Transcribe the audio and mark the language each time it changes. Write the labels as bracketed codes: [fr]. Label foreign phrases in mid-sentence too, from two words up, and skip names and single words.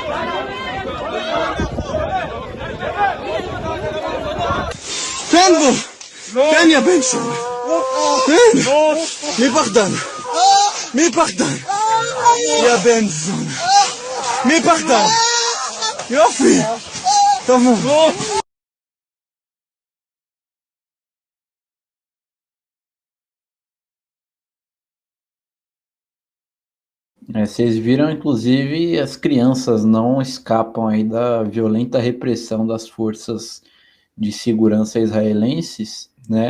[he] תן בו. תן יא בן שם. תן. מי פחדן? יא בן זון. מי פחדן? יופי. [pt] Vocês viram, inclusive, as crianças não escapam aí da violenta repressão das forças de segurança israelenses, né?